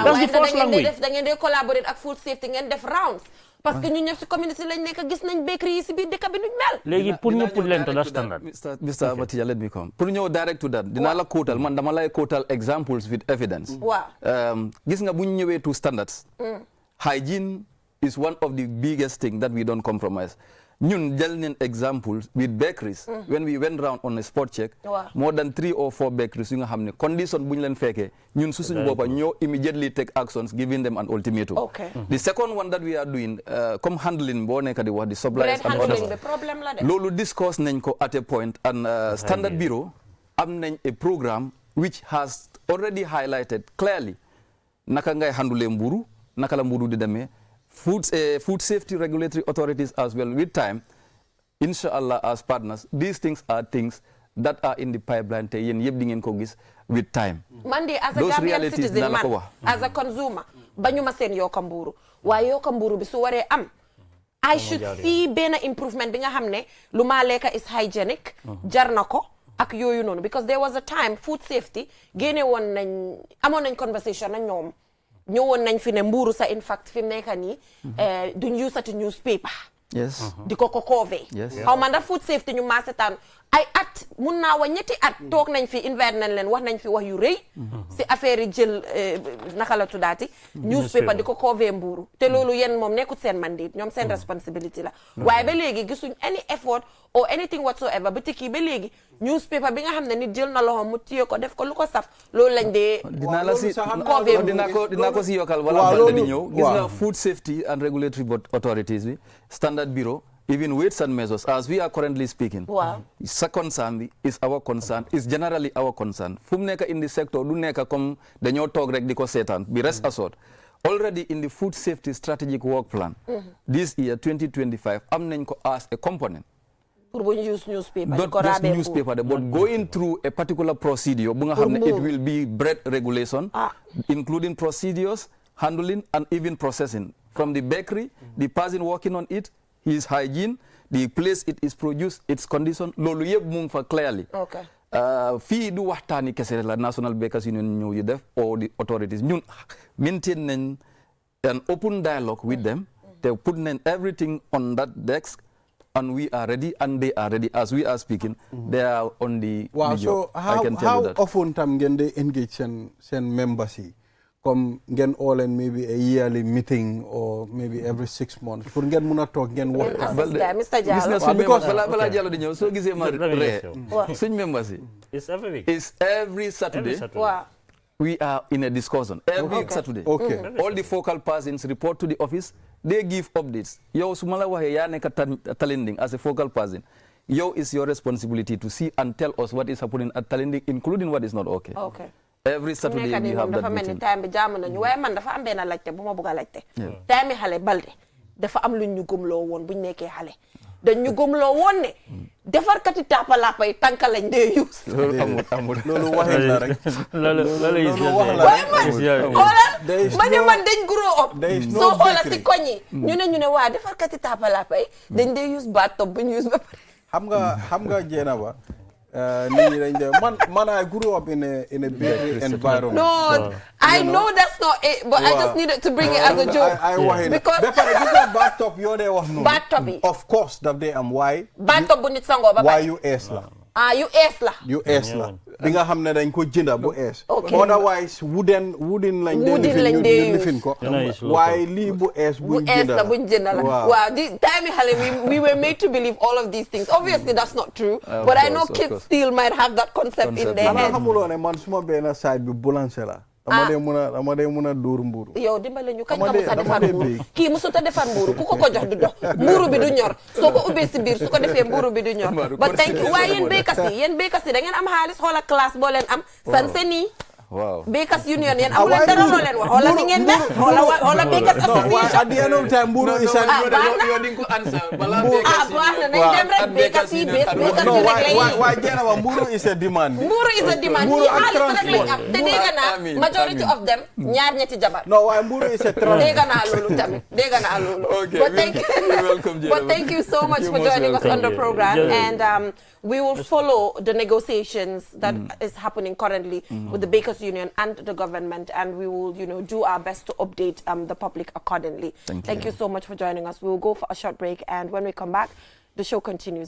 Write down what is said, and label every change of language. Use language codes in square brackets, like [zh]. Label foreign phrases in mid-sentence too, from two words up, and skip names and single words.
[en] That's the first language. [wo] Da ngeen di collaborate ak [en] food safety [wo] ngeen def rounds. Parce que ñu ñëpp si community lañ nekk gis nañ bakery yi si biir dëkk bi nuñ mel. Léegi pour ñu put leen [en] to that standard. Mr. Abatija, let me come. [wo] Pour ñëw [en] direct to that. [wo] Dinaa la quotal man dama lay quotal [en] examples with evidence. [wo] Waaw. Gis nga bu ñu ñëwee [en] to standards. Hygiene is one of the biggest thing that we don't compromise. [wo] ñun jël nañ [en] example with bakeries when we went round on a spot check more than 3 or 4 bakeries [wo] yu nga xam ne condition bu ñu leen fekkee ñun su suñu boppa ñoo [en] immediately take actions giving them an ultimatum. The second one that we are doing [wo] comme handling boo nekk di wax di suppliers [en] and others [wo] loolu discuss nañ ko [en] at a point and Standard Bureau [wo] am nañ [en] a programme which has already highlighted clearly [wo] naka ngay handle mburu naka la mburu di demee [en] food safety regulatory authorities as well with time inshallah as partners these things are things that are in the pipeline [wo] te yéen yëpp di ngeen ko gis [en] with time. [wo] man de [en] as a Gambian citizen [wo] man [en] as a consumer [wo] bañu ma seen yokka mburu waaye yokka mburu bi su waree am [en] I should see [wo] benn improvement bi nga xam ne lu maa lekka [en] is hygienic [wo] jar na ko ak yooyu noonu [en] because there was a time food safety [wo] génne woon nañ amoon nañ conversation ak ñoom ñëwoon nañ fi ne mburu sa [en] in fact [wo] fi mu nekk nii duñ usati newspaper di ko koove xaw ma ndax [en] food safety [wo] ñu maasetaan ay at mun naa wa ñetti at toog nañ fi invite nañ leen wax nañ fi wax yu rëy si affaire yi jël naka la tuddaati newspaper di ko koove mburu te loolu yéen moom nekkut seen mandate ñoom seen responsibility la waaye ba léegi gisuñ [en] any effort or anything whatsoever [wo] ba tikki ba léegi newspaper bi nga xam ne nit jël na loxo mu téye ko def ko lu ko saf loolu lañ dee dinaa la si dinaa ko si yokkal wala balde di ñëw gis nga [en] food safety and regulatory authorities bi Standard Bureau even weights and measures as we are currently speaking sa concern bi is our concern is generally our concern [wo] fu mu nekk [en] in the sector [wo] du nekk comme dañoo toog rek di ko seetaan bi [en] rest assured already in the food safety strategic work plan this year 2025 [wo] am nañ ko [en] as a component [wo] pour bu ñu [en] use newspaper not just newspaper but going through a particular procedure [wo] bu nga xam ne [en] it will be bread regulation including procedures handling and even processing from the bakery the person working on it his hygiene the place it is produced its condition [wo] loolu yëpp mu ngi fa [en] clearly [wo] fii du waxtaani kese la [en] National Bakers Union [wo] ñëw yu def [en] or the authorities ñun maintain nañ an open dialogue with them te put nañ everything on that desk and we are ready and they are ready as we are speaking they are on the so I can tell you that how often [wo] tam ngeen de engage seen members yi comme ngeen all [en] in maybe a yearly meeting or maybe every 6 months [wo] pour ngeen mun a toog ngeen waxtaan [en] Mr. Diallo [wo] because balaa Diallo di ñëw soo gisee ma ree suñ members yi [en] it's every week it's every Saturday we are in a discussion every Saturday all the focal persons report to the office they give updates [wo] yow su ma la waxee yaa nekk [en] Talinding as a focal person yow is your responsibility to see and tell us what is happening at Talinding including what is not okay every Saturday we have that meeting [wo] time bi jaamu nañu waaye man dafa am benn laajte bu ma bëgg a laajte time xale Balde dafa am lu ñu gëmloo woon bu ñu nekkee xale dañ ñu gëmloo woon ne defarkati taapalaapa yi tànka lañ dee use amul loolu waxin la rek loolu wax la waaye man xoolal ma ne man dañ [en] grow up [wo] soo xoola si koñ yi ñu ne waa defarkati taapalaapa yi dañ dee use bathtub bu ñu use ba pare xam nga jeena ba nit ñi dañ de man [en] I grew up in a bakery environment. No, I know that's not it, but I just needed to bring it as a joke. Because [wo] bathtub yoo dee wax noonu. Bathtub yi. Of course daf dee am waaye. Bathtub bu nit sangoo ba waaye yu ees la. yu ees la. yu ees la. bi nga xam ne dañ ko jënda bu ees. Otherwise wooden lañ dee lifin ko. waaye lii bu ees buñ jënda la. buñ jënda la. waaw di time xale [en] we were made to believe all of these things. Obviously that's not true. But I know kids still might have that concept in their head. [wo] xamuloo ne man suma benn side bi boulanger la. dama dee mun a dóor mburu. yow dimbale ñu kañ nga musa defar mburu kii musuta defar mburu ku ko jox du dox mburu bi du ñor soo ko ubbee si biir su ko defee mburu bi du ñor ba [en] thank you [wo] waaye yéen béykat yi da ngeen am xaalis xoola classe boo leen am sanse nii waaw Bakers Union yéen amu leen dara loo leen wax xoola ni ngeen mel xoola Bakers Association [en] at the end of time mburu is an [wo] yow di nga ko answer balaa baax na nañ dem rek Bakers yi Bakers yi rek lay waaye jeena wa mburu [en] is a demand [wo] mburu [en] is a demand [wo] yi xaalis rek lañ am te dégg naa [en] majority of them [wo] ñaar ñetti jabar [en] no waaye mburu is a transport [wo] dégg naa loolu tamit dégg naa loolu [en] but thank you so much for joining us on the program and we will follow the negotiations that is happening currently with the Bakers Union and the government, and we will, do our best to update the public accordingly. Thank you so much for joining us. We will go for a short break, and when we come back, the show continues.